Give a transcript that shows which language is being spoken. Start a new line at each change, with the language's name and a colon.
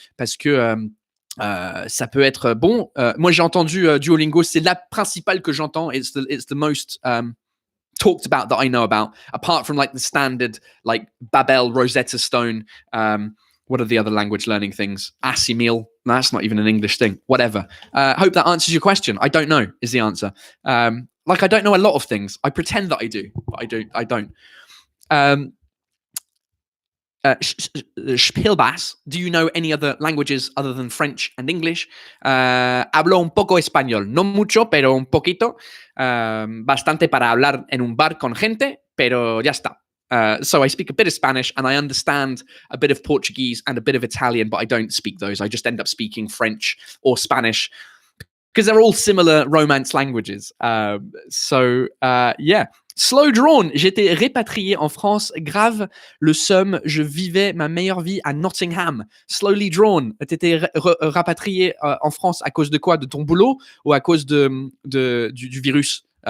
French: Parce que ça peut être bon. Moi, j'ai entendu Duolingo. C'est la principale que j'entends.
English: It's the most talked about that I know about, apart from like the standard like Babel, Rosetta Stone. What are the other language learning things? Assimil. That's not even an English thing. Whatever. Hope that answers your question. I don't know is the answer. Like I don't know a lot of things. I pretend that I do, but I don't. Spielbass, do you know any other languages other than French and English?
Spanish: Hablo un poco español, no mucho, pero un poquito. Bastante para hablar en un bar con gente, pero ya está.
English: So I speak a bit of Spanish and I understand a bit of Portuguese and a bit of Italian, but I don't speak those. I just end up speaking French or Spanish because they're all similar Romance languages. Yeah.
French: Slow Drawn, j'étais répatrié en France, grave le seum, je vivais ma meilleure vie à Nottingham. Slowly Drawn, t'étais rapatrié en France à cause de quoi? De ton boulot ou à cause du virus?